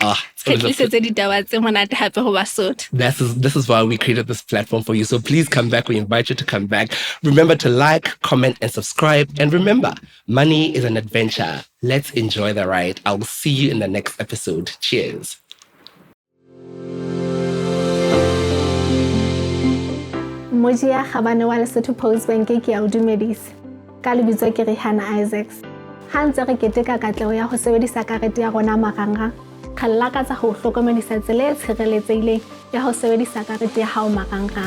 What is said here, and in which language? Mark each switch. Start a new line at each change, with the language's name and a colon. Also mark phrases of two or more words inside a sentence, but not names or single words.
English: This is why we created this platform for you. So please come back. We invite you to come back. Remember to like, comment, and subscribe. And remember, money is an adventure. Let's enjoy the ride. I will see you in the next episode. Cheers.
Southern Sotho: Mojia Habane wa Lesotho Post Bank ke ya o dumedisa. Ka lebitso ke Rihanna Isaacs. Ha ntse re keteka katleho ya ho sebedisa karete ya rona marangrang, re lakatsa ho hlokomedisa tsela e tshireletsehileng ya ho sebedisa karete ya hao marangrang.